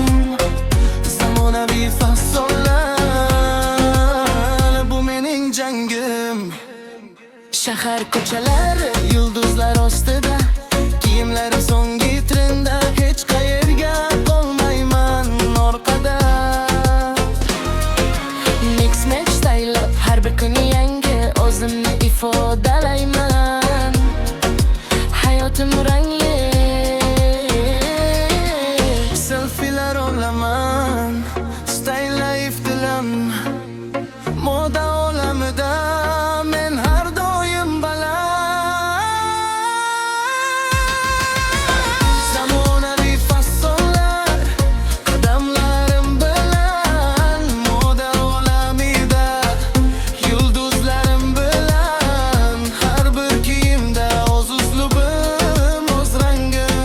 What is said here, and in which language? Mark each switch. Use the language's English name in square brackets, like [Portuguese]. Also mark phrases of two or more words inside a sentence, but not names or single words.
[Uzbek] Zamonaviy fasonlar bu mening jangim. Shahar ko'chalari yulduzlar ostida, kiyimlarim so'nggi trendda, hech qayerga qolmayman orqada. [English] Mix match style, [Uzbek] har bir kuni yangi o'zimni ifodalayman. Hayotim rangli, selfilar olaman, [English] style life dilim. [Uzbek] Moda olamida men har doim baland. Zamonaviy fasonlar qadamlarim bilan moda olamida, yulduzlarim bilan har bir kiyimda o'z uslubim, o'z rangim.